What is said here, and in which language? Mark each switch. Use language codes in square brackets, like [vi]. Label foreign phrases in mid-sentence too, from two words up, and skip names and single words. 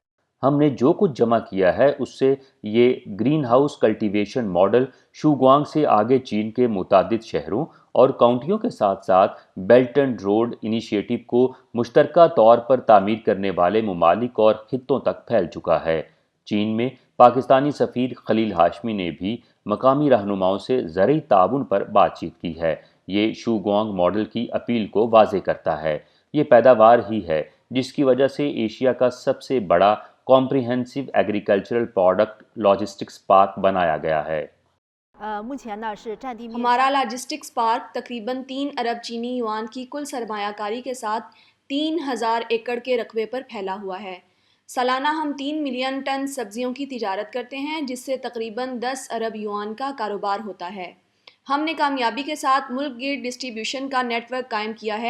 [ur] ہم نے جو کچھ جمع کیا ہے اس سے یہ [en] greenhouse cultivation model [ur] شوگوانگ سے آگے چین کے متعدد شہروں اور کاؤنٹیوں کے ساتھ ساتھ بیلٹ اینڈ روڈ انیشیٹو کو مشترکہ طور پر تعمیر کرنے والے ممالک اور خطوں تک پھیل چکا ہے۔ چین میں پاکستانی سفیر خلیل ہاشمی نے بھی مقامی رہنماؤں سے زرعی تعاون پر بات چیت کی ہے۔ یہ شوگوانگ ماڈل کی اپیل کو واضح کرتا ہے۔ یہ پیداوار ہی ہے جس کی وجہ سے ایشیا کا سب سے بڑا [en] comprehensive agricultural product logistics park [ur] بنایا گیا ہے. [zh] 目前呢是占地面 [ur] ہمارا [en] logistics park [ur] تقریباً 3 ارب چینی یوآن کی کل سرمایہ کاری کے ساتھ 3000 ایکڑ کے رقبے پر پھیلا ہوا ہے. سالانہ ہم 3 ملین ٹن سبزیوں کی تجارت کرتے ہیں، جس سے تقریباً 10 ارب یوآن کا کاروبار ہوتا ہے. ہم نے کامیابی کے ساتھ ملک گیر ڈسٹری بیوشن کا نیٹ ورک قائم کیا ہے.